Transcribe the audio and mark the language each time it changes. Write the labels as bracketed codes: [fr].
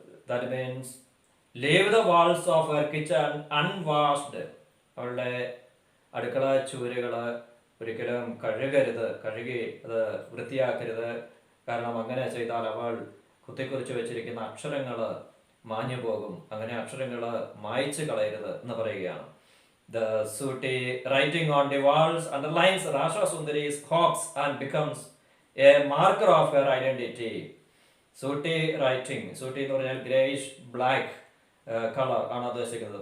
[en] That means leave the walls of her kitchen unwashed. [ml] അവളുടെ അടുക്കള ചുവരുകൾ ഒരിക്കലും കഴുകി അത് വൃത്തിയാക്കരുത്. കാരണം അങ്ങനെ ചെയ്താൽ അവൾ കുത്തിക്കുറിച്ച് വെച്ചിരിക്കുന്ന അക്ഷരങ്ങൾ മാഞ്ഞു പോകും. അങ്ങനെ അക്ഷരങ്ങൾ മായ്ച്ചു കളയരുത് എന്ന് പറയുകയാണ്. [en] The sooty writing on the walls underlines Rasha Sundari's hopes and becomes a marker of her identity. Sooty writing, sooty [ml] എന്ന് പറഞ്ഞാൽ [en] greyish black colour [ml] ആണ് ഉദ്ദേശിക്കുന്നത്.